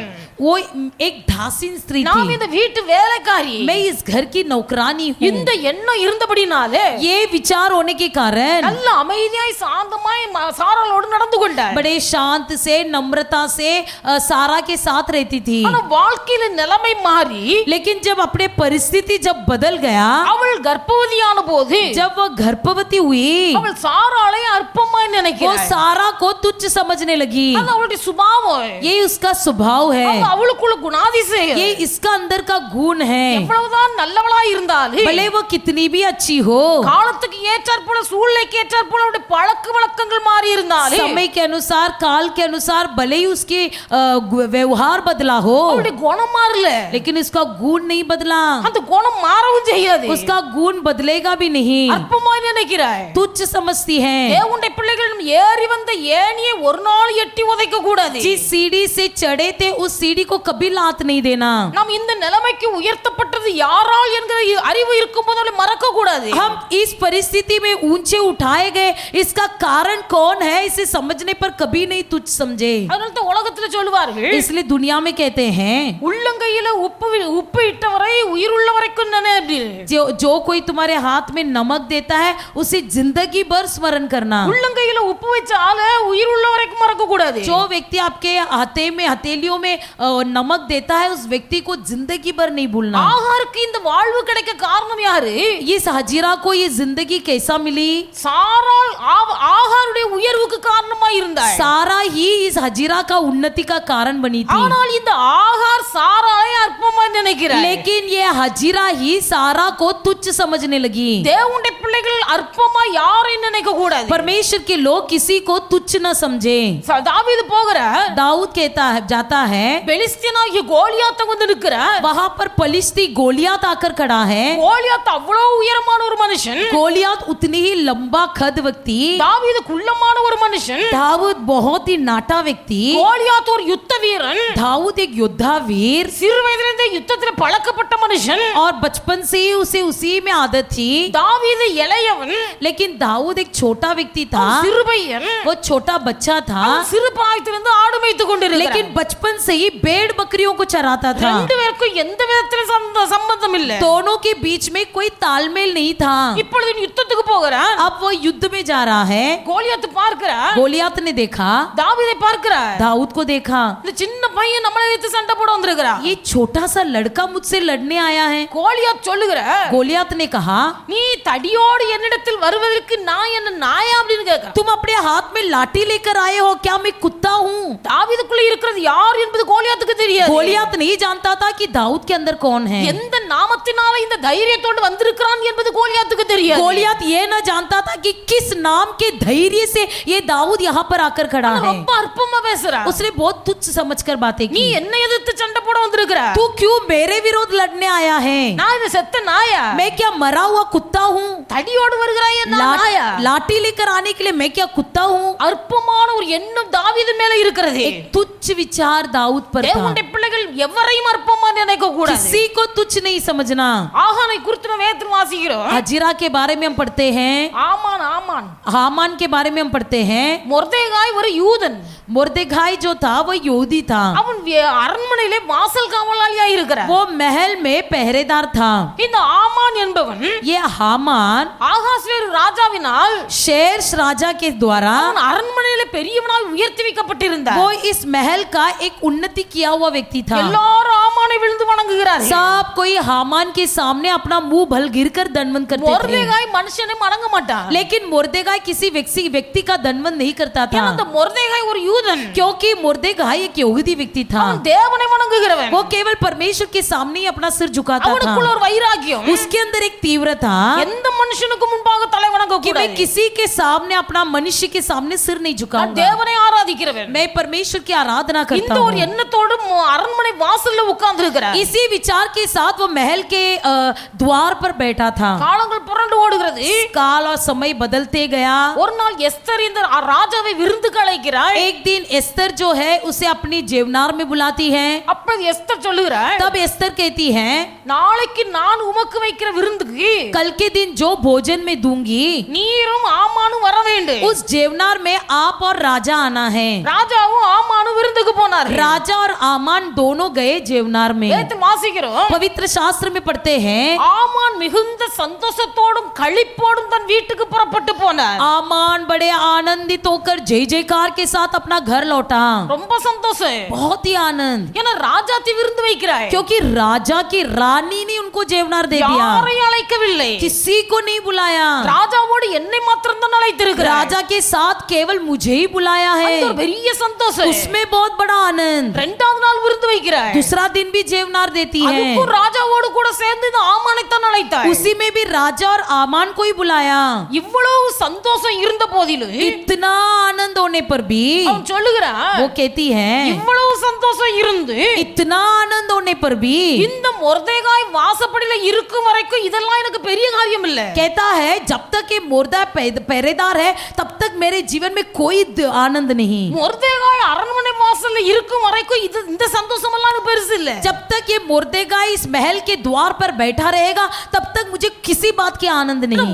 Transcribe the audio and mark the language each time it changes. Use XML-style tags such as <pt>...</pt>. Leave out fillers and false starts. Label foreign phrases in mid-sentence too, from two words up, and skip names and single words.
<hi>वो एक दासीन स्त्री</hi> <ta>நாம்</ta> <hi>थी,</hi> <ta>இந்த வீட்டு வேலைக்காரி,</ta> <hi>मैं इस घर की नौकरानी हूँ।</hi> <ta>இந்த எண்ணம் இருந்தபடினாலே</ta> <hi>ये विचार होने के कारण</hi> <ta>நல்ல அமைதியாய் சாந்தமாய் சாராளோடு நடந்து கொண்டார்.</ta> <hi>बड़े शांत से नम्रता से सारा के साथ रहती थी।</hi> <ta>ஆனா வாழ்க்கையில நிலைமை மாறி,</ta> <hi>लेकिन जब अपने परिस्थिति जब बदल गया,</hi> <ta>அவள் கர்ப்பவதியான போது,</ta> <hi>जब वह गर्भवती हुई,</hi> <ta>அவள் சாராளை அற்பமாய்</ta> <hi>वो</hi> <ta>நினைக்கிறாள்.</ta> <hi>सारा को तुच्छ समझने लगी।</hi> <ta>அது அவளுடைய சுபாவம்,</ta> <hi>ये उसका स्वभाव</hi> <ta>அது</ta> <hi>है,</hi> <ta>அவளுக்குள்ள குணாதிசயம்.</ta> <hi>ये इसका अंदर का गुण है।</hi> <ta>எவ்வளவுதான் நல்லவளா இருந்தாலும்,</ta> <hi>भले वो कितनी भी अच्छी हो,</hi> <ta>காலத்துக்கு ஏற்றாற் போல சூழ்நிலைக்கு ஏற்றாற் போல அவளுடைய பழக்க வழக்கங்கள் மாறி இருந்தாலும்,</ta> <hi>समय के अनुसार काल के अनुसार भले ही उसके व्यवहार बदला हो,</hi> <ta>அவளுடைய குணம் மாறல,</ta> <hi>लेकिन उसका गुण नहीं बदला,</hi> <ta>அந்த குணம் மாறவும் செய்யாது.</ta> <hi>उसका गुण बदलेगा भी नहीं,</hi> <ta>அற்பமாய் நினைக்கிறாய்.</ta> <hi>तुच्छ समझती है।</hi> <ta>தேவனுடைய பிள்ளைகள் ஏறி வந்த ஏணியை ஒரு நாள் எட்டி உதைக்க கூடாது.</ta> <hi>जिस सीढ़ी से चढ़े थे उस सीढ़ी को कभी लात नहीं देना।</hi> <ta>நாம் இந்த நிலைமைக்கு உயர்த்தப்பட்டது யாரால் என்கிற அறிவு இருக்கும்போது அவளை மறக்க கூடாது.</ta> <hi>हम इस परिस्थिति में ऊंचे उठाए गए, इसका कारण कौन है इसे समझने पर कभी नहीं तुच्छ समझे।</hi> <ta>அதனால தான் உலகத்துல சொல்லுவார்கள்,</ta> <hi>इसलिए दुनिया में कहते हैं,</hi> <ta>உள்ளங்கையில உப்பு இட்டவரை உயிருள்ள வரைக்கும் நினை அப்படின்னு.</ta> <hi>जो कोई तुम्हारे हाथ में नमक देता है उसे जिंदगी भर स्मरण करना।</hi> <ta>உள்ளங்கையில உப்பு வச்ச ஆள உயிருள்ள வரைக்கும் மறக்க கூடாது.</ta> <hi>जो व्यक्ति आपके हाथे में हथेलियों में नमक देता है उस व्यक्ति को जिंदगी भर नहीं भूलना।</hi> <ta>ஆகாருக்கு இந்த வாழ்வு கிடைக்க காரணம் யாரு?</ta> <hi>इस हजीरा को ये जिंदगी कैसा मिली?</hi> <ta>சாராள் ஆகாருடைய உயர்வுக்கு காரணமா இருந்தாள்.</ta> <hi>सारा ही इस हजीरा का उन्नति का कारण बनी थी,</hi> <ta>ஆனால் இந்த ஆகார் சாராளை அற்பமாய் நினைக்கிறார்.</ta> <hi>लेकिन ये हजीरा ही सारा को तुच्छ समझने लगी।</hi> <ta>தேவனுடைய பிள்ளைகள் அற்பமா யாரையும் நினைக்க கூடாது.</ta> <hi>परमेश्वर के लोग किसी को तुच्छ न समझे।</hi> <ta>தாவீது போகிறார்,</ta> <hi>दाऊद कहता है जाता है,</hi> <ta>பெலிஸ்தியனாகிய கோலியாத் வந்து நிற்கிறார்.</ta> <hi>वहां पर पलिश्ती गोलियात आकर खड़ा है।</hi> <ta>கோலியாத் அவ்வளவு உயரமான ஒரு மனுஷன்,</ta> <hi>गोलियात उतनी ही लंबा खद व्यक्ति,</hi> <ta>தாவீது குள்ளமான ஒரு மனுஷன்.</ta> <hi>दाऊद बहुत ही नाटा व्यक्ति,</hi> <ta>கோலியாத் ஒரு யுத்த வீரன்,</ta> <hi>दाऊद एक योद्धा वीर</hi> <ta>சிறு வயதிலிருந்தே யுத்தத்தில் பழக்கப்பட்ட மனுஷன்.</ta> <hi>और बचपन से ही उसे उसी में आदत थी।</hi> <ta>தாவீது இளையவன்,</ta> <hi>लेकिन दाऊद एक छोटा व्यक्ति था,</hi> <ta>சிறு பையன்,</ta> <hi>वो छोटा बच्चा था,</hi> <ta>சிறு பிராயத்திலிருந்து ஆடு மேய்த்துக் கொண்டிருக்கிறான்.</ta> <hi>लेकिन बचपन से ही भेड़ बकरियों को चराता था।</hi> <ta>ரெண்டு பேருக்கும் எந்த விதத்திலும் சம்பந்தம் இல்ல.</ta> <hi>दोनों के बीच में कोई तालमेल नहीं था।</hi> <ta>இப்பொழுது யுத்தத்துக்கு போகிறான்.</ta> <hi>अब वो युद्ध में जा रहा है।</hi> <ta>கோலியாத் பார்க்கிறார்,</ta> <hi>गोलियात ने देखा,</hi> <ta>தாவீதை பார்க்கிறார்.</ta> <hi>दाऊद को देखा,</hi> <ta>இந்த சின்ன பையன் நம்மளை வைத்து சண்டை போட வந்திருக்கிறான்.</ta> <hi>ये छोटा सा लड़का मुझसे लड़ने आया है।</hi> <ta>கோலியாத் சொல்லுகிறார்,</ta> <hi>गोलियात ने कहा,</hi> <ta>நீ தடியோடு என்னிடத்தில் வருவதற்கு நான் என்ன நாயா அப்படின்னு கேட்க.</ta> <hi>तुम अपने हाथ में लाठी लेकर आए हो, क्या मैं कुत्ता हूँ?</hi> <ta>தாவீதுக்குள்ள இருக்கிறது யார் என்பது கோலியாத்துக்கு தெரியாது.</ta> <hi>गोलियात नहीं जानता था कि दाऊद के अंदर कौन है।</hi> <ta>எந்த நாமத்தினால இந்த தைரியத்தோடு வந்திருக்கிறான் என்பது கோலியாத்துக்கு தெரியாது.</ta> <hi>गोलियात ये न जानता था कि किस नाम के धैर्य से ये दाऊद यहाँ पर आकर खड़ा है।</hi> <ta>ரொம்ப அற்பமா பேசுறான்.</ta> <hi>उसने बहुत तुच्छ समझकर बातें</hi> <ta>நீ</ta> <hi>की।</hi> <ta>என்ன எதிர்த்து சண்டை போட வந்திருக்கிற?</ta> <hi>तू क्यों मेरे विरोध लड़ने आया है?</hi> <ta>நான் இந்த செத்த நாயா?</ta> <hi>मैं क्या मरा हुआ कुत्ता हूँ?</hi> <ta>தடியோடு வருகிறாய் என்ன நாயா?</ta> <hi>लाठी लेकर आने के लिए मैं क्या कुत्ता हूँ?</hi> <ta>அற்பமான ஒரு எண்ணம் தாவீது மேல இருக்கிறது.</ta> <hi>एक तुच्छ विचार दाऊद पर था।</hi> <ta>தேவனுடைய பிள்ளைகள் எவரையும் அற்பமா நினைக்க கூடாது.</ta> <hi>किसी को तुच्छ नहीं समझना.</hi> <ta>ஆகானை குறித்து நம்ம வேதத்தில் வாசிக்கிறோம்.</ta> <hi>हजीरा के बारे में हम पढ़ते हैं,</hi> <ta>ஆமான் ஆமான்</ta> <hi>हामान के बारे में हम पढ़ते हैं.</hi> <ta>மொர்தெகாய் ஒரு யூதன்.</ta> <hi>मुर्देखाई जो था वो यहूदी था.</hi> <ta>அவன் அரண்மனையிலே வாசல் காவலாளியா இருக்கிறான்.</ta> <hi>वो महल में पहरेदार था.</hi> <ta>இந்த ஆமான் என்பவன்</ta> <hi>ये हामान</hi> <ta>ஆகாஸ்வேரு ராஜாவினால்</ta> <hi>शेर्स राजा के द्वारा</hi> <ta>அவன் அரண்மனையிலே பெரியவனாய் உயர்த்தி வைக்கப்பட்டிருந்தான்.</ta> <hi>वो इस महल का एक उन्नति किया हुआ व्यक्ति था.</hi> <ta>எல்லாரும் ஆமானை விழுந்து வணங்குகிறார்கள்.</ta> <hi>सब कोई हामान के सामने अपना मुंह भल गिरकर दंडवत करते थे.</hi> <ta>மொர்தெகாய் மனுஷனை வணங்க மாட்டான்.</ta> <hi>लेकिन मुर्देखाई किसी व्यक्ति का दंडवत नहीं करता था.</hi> <ta>அந்த மொர்தெகாய் ஒரு யூதன்.</ta> <hi>क्योंकि मुर्देखाई एक यहूदी व्यक्ति था.</hi> <ta>அவன் தேவனை வணங்குகிறவன்.</ta> <hi>वो केवल परमेश्वर के सामने ही अपना सिर झुकाता था.</hi> <ta>அவனுக்குள்ள ஒரு வைராகியம்.</ta> <hi>उसके अंदर एक तीव्रता</hi> <ta>எந்த மனுஷனுக்கு முன்பாக தலை வணங்க</ta> <hi>कि मैं</hi> <ta>கூடாது.</ta> <hi>किसी के सामने अपना मनुष्य के सामने सिर नहीं</hi> <ta>நான்</ta> <hi>झुकाऊंगा.</hi> <ta>தேவனை ஆராதிக்கிறவன்.</ta> <hi>मैं परमेश्वर की आराधना करता</hi> <ta>இந்த ஒரு</ta> <hi>हूँ.</hi> <ta>எண்ணத்தோடு அரண்மனை வாசல்ல உட்கார்ந்து இருக்கிறார்.</ta> <hi>इसी विचार के साथ वो महल के द्वार पर बैठा था.</hi> <ta>காலங்கள் புரண்டு ஓடுகிறது.</ta> <hi>काल और समय बदलते गया.</hi> <ta>ஒரு நாள் எஸ்தர் இந்த ராஜாவை விருந்துக்கு அழைக்கிறாள்.</ta> <hi>एक दिन एस्तर जो है उसे अपनी जेवनार में बुलाती है.</hi> <ta>அப்பொழுது எஸ்தர் சொல்லுகிறாள்,</ta> <hi>तब एस्तर कहती है,</hi> <ta>நாளைக்கு நான் உமக்கு வைக்கிற விருந்துக்கு</ta> <hi>कल के दिन जो भोजन में दूंगी</hi> <ta>நீரும் ஆமானும் வர வேண்டும்.</ta> <hi>उस जेवनार में आप और राजा आना है.</hi> <ta>ராஜாவும் ஆமானும் விருந்துக்கு போனார்.</ta> <hi>राजा और आमान दोनों गए जेवनार में.</hi> <ta>வேதத்தை வாசிக்கிறோம்.</ta> <hi>पवित्र शास्त्र में पढ़ते हैं,</hi> <ta>ஆமான் மிகுந்த சந்தோஷத்தோடும் களிப்போடும் தன் வீட்டுக்கு புறப்பட்டு போனார்.</ta> <hi>आमान बड़े आनंदित होकर जय जयकार के साथ अपना घर लौटा.</hi> <ta>ரொம்ப சந்தோஷம்.</ta> <hi>बहुत ही आनंद,</hi> <ta>ஏன்னா ராஜாத்தி விருந்து வைக்கிறாய்.</ta> <hi>क्योंकि राजा की रानी ने उनको जेवनार दे दिया.</hi> <ta>யாரையும் அழைக்கவில்லை.</ta> <hi>किसी को नहीं बुलाया.</hi> <ta>ராஜாவோடு என்னை மாத்திரம் தான் அழைத்திருக்கிறார்.</ta> <hi>राजा के साथ केवल मुझे ही बुलाया है.</hi> <ta>ஒரு பெரிய சந்தோஷம்.</ta> <hi>उसमें बहुत बड़ा आनंद.</hi> <ta>இரண்டாவது நாள் விருந்து வைக்கிறாய்.</ta> <hi>दूसरा दिन भी जेवनार देती है.</hi> <ta>அதுக்கும் ராஜாவோடு கூட சேர்ந்து இந்த ஆமானை தான் அழைத்தாய்.</ta> <hi>उसी में भी राजा और आमान को ही बुलाया.</hi> <ta>இவ்வளவு சந்தோஷம் இருந்த போதிலும்</ta> <hi>इतना आनंद होने पर भी</hi> <ta>அவன் சொல்லுகிறான்,</ta> <hi>वो कहती है,</hi> <ta>இவ்வளவு சந்தோஷம் இருந்து</ta> <hi>इतना आनंद होने पर भी</hi> <ta>இந்த மொர்தெகாய் வாசப்படியில இருக்கும் வரைக்கும் இதெல்லாம் எனக்கு பெரிய காரியம் இல்ல.</ta> <hi>कहता है जब तक ये मुर्दा पहरेदार है तब तक मेरे जीवन में कोई आनंद नहीं.</hi> <ta>மொர்தெகாய் அரண்மனை வாசல்ல இருக்கும் வரைக்கும் இந்த சந்தோஷம் எல்லாம் எனக்கு பெருசு இல்ல.</ta> <hi>जब तक ये मुर्देगाई इस महल के द्वार पर बैठा रहेगा तब तक मुझे किसी बात की आनंद नहीं.</hi>